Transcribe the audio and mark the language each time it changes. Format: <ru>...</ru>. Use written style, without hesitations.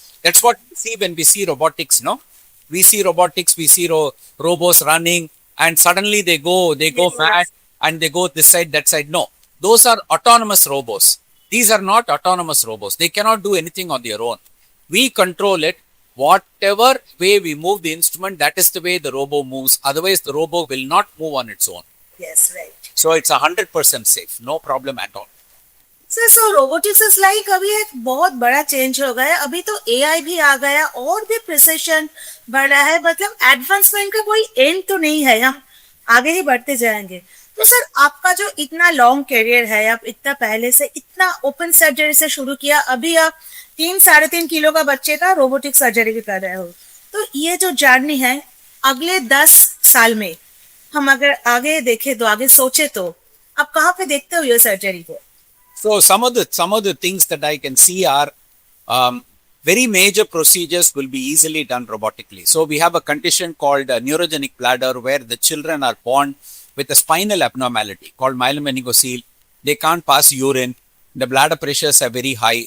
<en>That's what we see when we see robotics, no? We see robotics, we see robos running, and suddenly they go mad, and they go this side, that side. No, those are autonomous robos. These are not autonomous robos. They cannot do anything on their own. We control it. Whatever way we move the instrument, that is the way the robo moves. Otherwise, the robo will not move on its own. Yes, right. So it's 100% safe. No problem at all. So robotics is like</en> <hi>अभी एक बहुत बड़ा change हो गया है. अभी तो AI भी आ गया और भी प्रिसिशन बढ़ रहा है. मतलब एडवांसमेंट का कोई एंड तो नहीं है. हम आगे ही बढ़ते जाएंगे. तो सर आपका जो इतना लॉन्ग करियर है, आप इतना पहले से इतना ओपन सर्जरी से शुरू किया, अभी आप 3-3.5 किलो का बच्चे का रोबोटिक सर्जरी भी कर रहे हो. तो ये जो जर्नी है अगले 10 साल में हम अगर आगे देखें तो आगे सोचे तो आप कहाँ पे देखते हो ये सर्जरी को?</hi> <en>So some of the things that I can see are very major procedures will be easily done robotically. So we have a condition called neurogenic bladder where the children are born with a spinal abnormality called myelomeningocele. They can't pass urine. The bladder pressures are very high.</en>